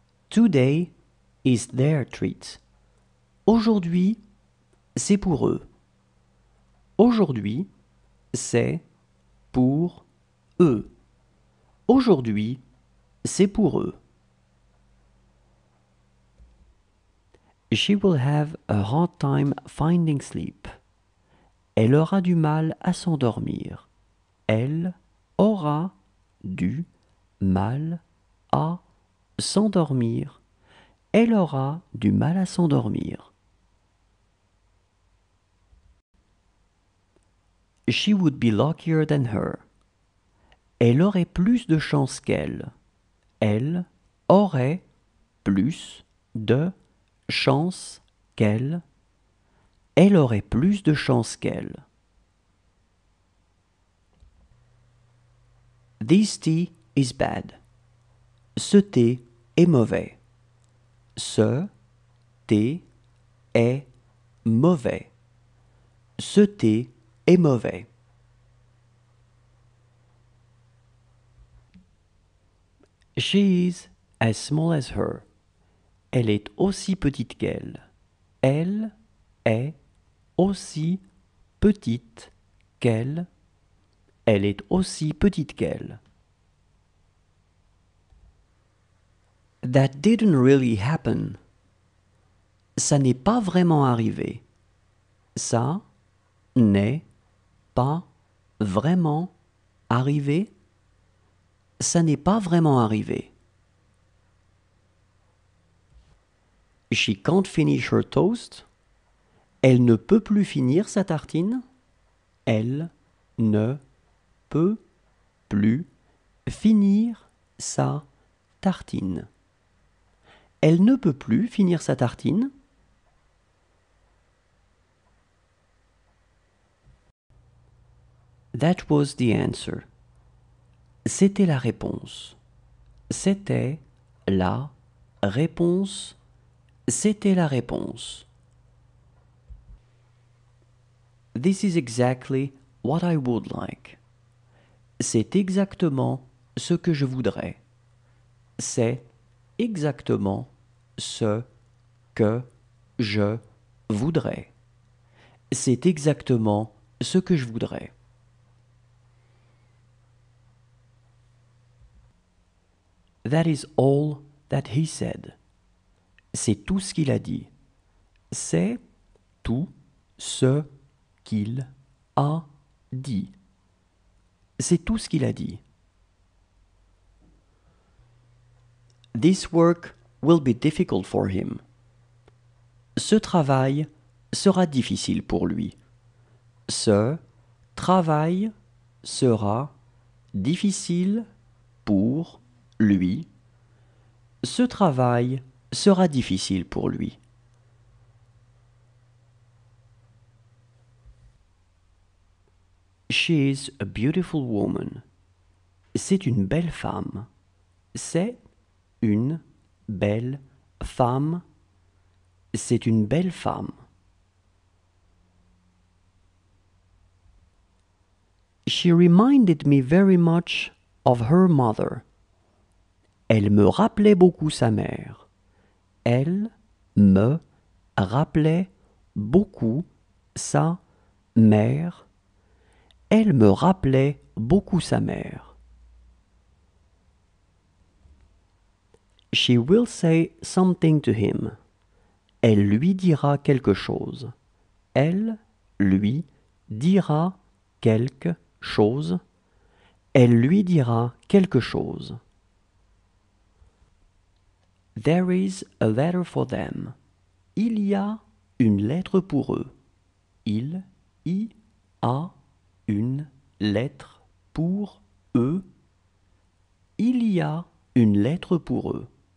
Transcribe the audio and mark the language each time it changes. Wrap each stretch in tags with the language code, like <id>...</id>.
<en>Today is their treat.</en> <fr>Aujourd'hui, c'est pour eux. Aujourd'hui, c'est pour eux. Aujourd'hui, c'est pour eux.</fr> <en>She will have a hard time finding sleep.</en> <fr>Elle aura du mal à s'endormir. Elle aura du mal à s'endormir. Elle aura du mal à s'endormir.</fr> <en>She would be luckier than her.</en> <fr>Elle aurait plus de chance qu'elle. Elle aurait plus de chance qu'elle. Elle aurait plus de chance qu'elle.</fr> <en>This tea is bad.</en> <fr>Ce thé est mauvais. Ce thé est mauvais. Ce thé est mauvais.</fr> <en>She is as small as her.</en> <fr>Elle est aussi petite qu'elle. Elle est aussi petite qu'elle. Elle est aussi petite qu'elle.</fr> <en>That didn't really happen.</en> <fr>Ça n'est pas vraiment arrivé. Ça n'est pas vraiment arrivé. Ça n'est pas vraiment arrivé.</fr> <en>She can't finish her toast.</en> <fr>Elle ne peut plus finir sa tartine. Elle ne peut plus finir sa tartine. Elle ne peut plus finir sa tartine.</fr> <en>That was the answer.</en> <fr>C'était la réponse. C'était la réponse. C'était la réponse.</fr> <en>This is exactly what I would like.</en> <fr>C'est exactement ce que je voudrais. C'est exactement ce que je voudrais. C'est exactement ce que je voudrais.</fr> <en>That is all that he said.</en> <fr>C'est tout ce qu'il a dit. C'est tout ce qu'il a dit. C'est tout ce qu'il a dit.</fr> <en>This work will be difficult for him.</en> <fr>Ce travail sera difficile pour lui. Ce travail sera difficile pour lui. Ce travail sera difficile pour lui.</fr> <en>She is a beautiful woman.</en> <fr>C'est une belle femme. C'est une belle femme. C'est une belle femme.</fr> <en>She reminded me very much of her mother.</en> <fr>Elle me rappelait beaucoup sa mère. Elle me rappelait beaucoup sa mère. Elle me rappelait beaucoup sa mère.</fr> <en>She will say something to him.</en> <fr>Elle lui dira quelque chose. Elle lui dira quelque chose. Elle lui dira quelque chose.</fr> <en>There is a letter for them.</en> <fr>Il y a une lettre pour eux. Il y a une lettre pour eux. Il y a une lettre pour eux.</fr>